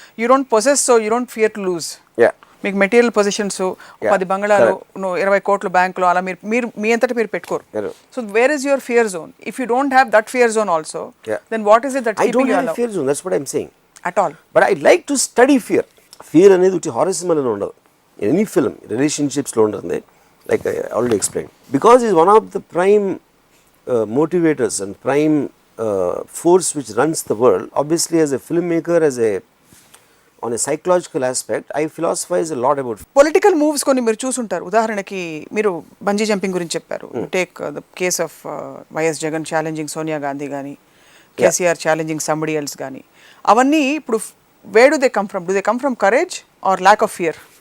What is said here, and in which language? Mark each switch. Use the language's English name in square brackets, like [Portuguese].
[English] You don't possess, so you don't fear to lose. [Telugu] మీకు material positions, 10 బంగళాలు, 20 కోట్లు బ్యాంకులో అలా మీరు మీ అంతటా మీరు పెట్టుకోరు. [English] So where is your fear zone? If you don't have that fear zone also, then what is it that keeping you allow? Fear zone, that's what I am saying at all. But I like to study fear. [Telugu] Fear అనేది ఉట్టి హారసిజం అని ఉండదు. Any film రిలేషన్షిప్స్లో ఉంటుంది, [English] like I already explained. Because he is one of the prime motivators and prime force which runs the world. Obviously, as a filmmaker, on a psychological aspect, I philosophize a lot about. Political moves [Telugu] కొన్ని మీరు చూసుంటారు. ఉదాహరణకి మీరు bungee jumping గురించి చెప్పారు. [English] take the case of YS Jagan challenging Sonia Gandhi కానీ, KCR challenging somebody else కానీ, [Telugu] అవన్నీ ఇప్పుడు [English] where do they come from? Do they come from courage or lack of fear?